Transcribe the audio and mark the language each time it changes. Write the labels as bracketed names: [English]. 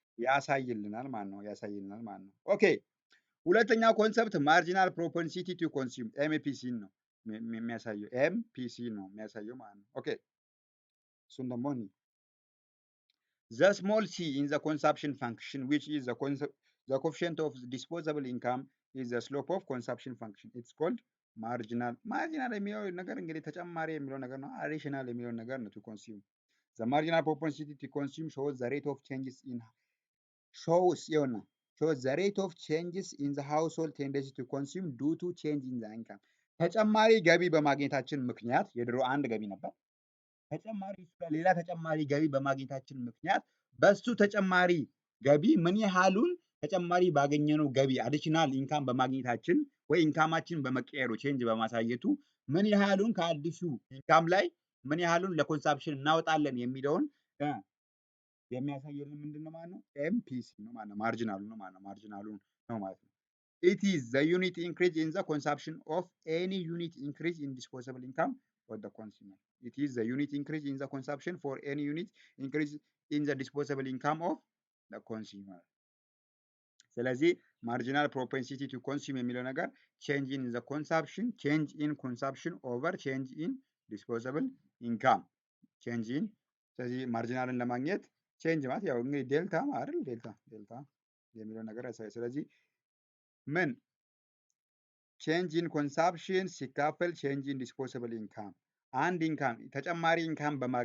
[Amharic] ያሳይልናል ማለት ነው። ያሳይልናል ማለት ነው። ኦኬ ሁለተኛው ኮንሰፕት ማርጂናል ፕሮፐንሲቲ ቱ ኮንሱም ኤምፒሲ ነው የሚያሳየው። ኤምፒሲ ነው የሚያሳየው ማለት ነው። [English] ኦኬ እሱን ደግሞ the small c in the consumption function which is the coefficient of disposable income is the slope of consumption function. It's called marginal. [Amharic] Marginal የሚለው ነገር እንግዲህ ተጨማሪ የሚለው ነገር ነው። additional የሚለው ነገር ነው [English] to consume. The marginal propensity to consume shows the rate of changes in shows the rate of changes in the household tendency to consume due to change in the income. [Amharic] ተጨማሪ ገቢ በማግኘታችን ምክንያት የድሮ አንድ ገቢ ነበር። ተጨማሪ ሌላ ተጨማሪ ገቢ በማግኘታችን ምክንያት በሱ ተጨማሪ ገቢ ምን ያህሉን ተጨማሪ ባገኘነው ገቢ አዲሽናል ኢንካም በማግኘታችን ወይ ኢንካማችን በመቀየሩ ቼንጅ በማሳየቱ ምን ያህሉን ከአዲሱ ኢንካም ላይ ምን ያህሉን ለኮንሳምፕሽን እናወጣለን የሚለውን የሚያሳየልን ምንድን ነው ማለት ነው? ኤምፒሲ ነው ማለት ነው። ማርጂናሉ ነው ማለት ነው። [English] ማርጂናሉ ነው ማለት ነው። It is the unit increase in the consumption of any unit increase in disposable income for the consumer. It is the unit increase in the consumption for any unit increase in the disposable income of the consumer. [Amharic] ስለዚህ ማርጂናል ፕሮፔንሲቲ ቱ ኮንሱም የሚለው ነገር ቼንጅ ኢን ዘ ኮንሳምፕሽን ቼንጅ ኢን ኮንሳምፕሽን ኦቨር ቼንጅ ኢን ዲስፖዘብል ኢንካም ቼንጅ ኢን ስለዚህ ማርጂናልን ለማግኘት ቼንጅ ማለት ያው እንግዲህ ዴልታ አይደል ዴልታ የሚለው ነገር ያሳያል። ስለዚህ ምን ቼንጅ ኢን ኮንሳምፕሽን ሲካፈል ቼንጅ ኢን ዲስፖዘብል ኢንካም አንድ ኢንካም ተጨማሪ ኢንካም